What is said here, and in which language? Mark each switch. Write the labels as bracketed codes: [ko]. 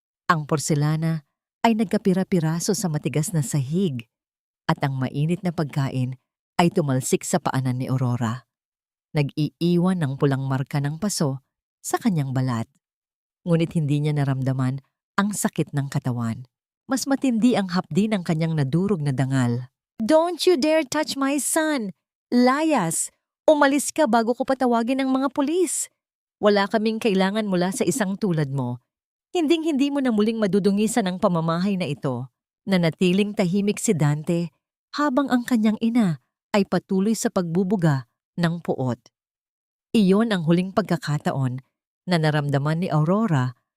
[tl] Ang porselana ay nagkapira-piraso sa matigas na sahig at ang mainit na pagkain ay tumalsik sa paanan ni Aurora. Nag-iiwan ng pulang marka ng paso sa kanyang balat. Ngunit hindi niya naramdaman ang sakit ng katawan. Mas matindi ang hapdi ng kanyang nadurog na dangal. [en] Don't you dare touch my son! [tl] Layas! Umalis ka bago ko patawagin ng mga pulis. Wala kaming kailangan mula sa isang tulad mo. Hinding-hindi mo na muling madudungisan ang pamamahay na ito. Nanatiling tahimik si Dante habang ang kanyang ina ay patuloy sa pagbubuga ng puot. Iyon ang huling pagkakataon na naramdaman ni Aurora